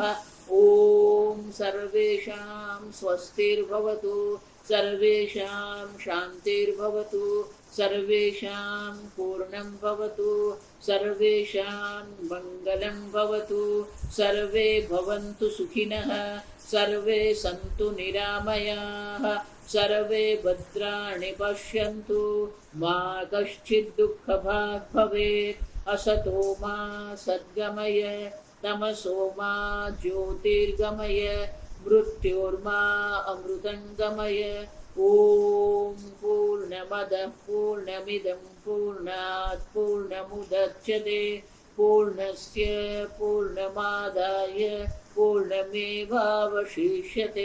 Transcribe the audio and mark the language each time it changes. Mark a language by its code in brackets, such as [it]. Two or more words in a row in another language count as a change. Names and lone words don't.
[sa] ઓમ સર્વેષાં સ્વસ્તિર્ભવતુ, સર્વેષાં શાંતિર્ભવતુ, સર્વેષાં પૂર્ણં ભવતુ, સર્વેષાં મંગલં ભવતુ, સર્વે ભવन्तુ સુખિનઃ, સર્વે સन्तુ નિરામયાઃ, સર્વે ભદ્રાણિ પશ્યन्तુ, મા કશ્ચિદ દુઃખભાગ ભવેत्. અસતો મા સદ્ગમય तमसो मा ज्योतिर्गमय मृत्योर्मा अमृतङ्गमय। ॐ पूर्णमदः पूर्णमिदं पूर्णात् पूर्णमुदच्यते पूर्णस्य पूर्णमादाय पूर्णमेवावशिष्यते।